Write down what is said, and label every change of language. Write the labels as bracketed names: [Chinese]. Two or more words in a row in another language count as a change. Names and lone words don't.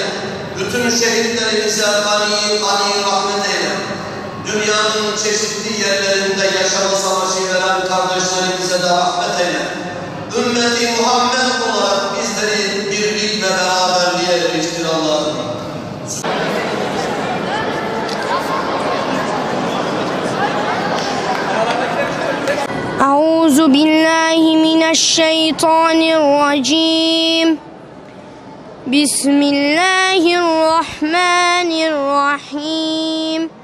[Turkish] Bütün şehitlerimize gani rahmet eyle. Dünyanın çeşitli yerlerinde yaşama savaşı veren kardeşlerimize de rahmet eyle. Ümmeti Muhammed olarak bizleri birlik ve beraberliğe eriştir Allah'ım. [Arabic] أعوذ بالله من الشيطان الرجيم بسم الله الرحمن الرحيم